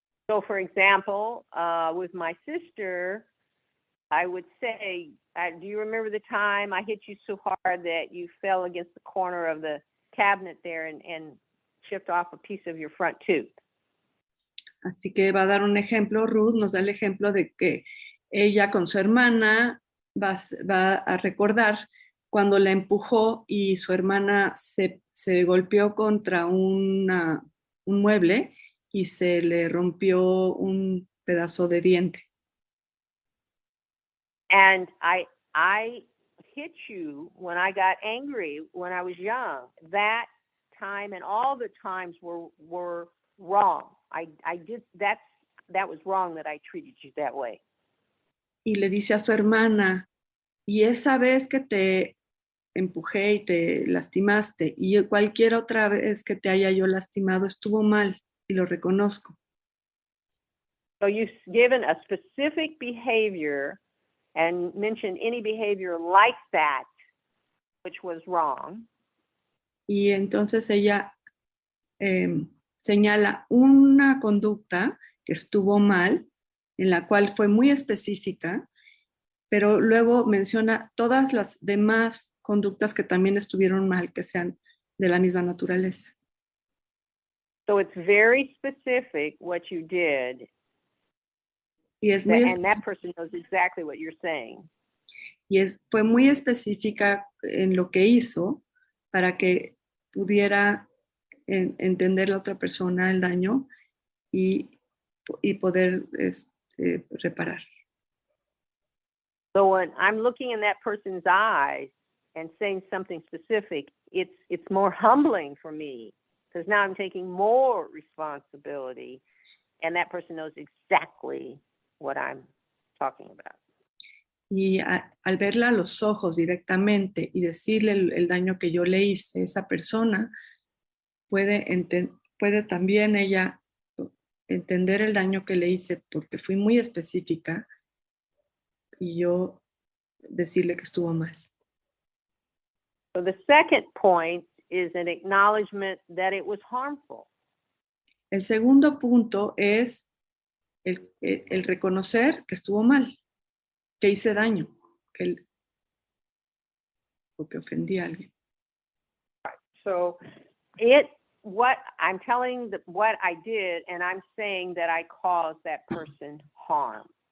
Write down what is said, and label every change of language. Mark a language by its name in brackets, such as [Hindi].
[English] So, for example, with my sister, I would say, do you remember the time I hit you so hard that you fell against the corner of the cabinet there and chipped off a piece of your front tooth? [Spanish] Así que va a dar un ejemplo. Ruth nos da el ejemplo de que ella con su hermana va a recordar cuando la empujó y su hermana se golpeó contra un mueble y se le rompió un pedazo de diente. [English] And I hit you when I got angry when I was young. That time and all the times were wrong. I did that was wrong that I treated you that way. [Spanish] Y le dice a su hermana, y esa vez que te empujé y te lastimaste y cualquier otra vez que te haya yo lastimado estuvo mal y lo reconozco. [English] So you've given a specific behavior and mentioned any behavior like that which was wrong. [Spanish] Y entonces ella señala una conducta que estuvo mal, en la cual fue muy específica, pero luego menciona todas las demás conductas que también estuvieron mal, que sean de la misma naturaleza. [English] So it's very specific what you did. [Spanish] Y es muy [English] and that person knows exactly what you're saying. [Spanish] Y fue muy específica en lo que hizo para que pudiera entender la otra persona el daño y poder reparar. [English] So when I'm looking in that person's eyes and saying something specific, it's more humbling for me because now I'm taking more responsibility and that person knows exactly what I'm talking about. [Spanish] Y al verla a los ojos directamente y decirle el daño que yo le hice, esa persona puede también ella entender el daño que le hice porque fui muy específica y yo decirle que estuvo mal. [English] So the second point is an acknowledgement that it was harmful. [Spanish] El segundo punto es el reconocer que estuvo mal. que hice daño, o que ofendí a alguien. [English] So what I'm telling what I did, and I'm saying that I caused that person harm.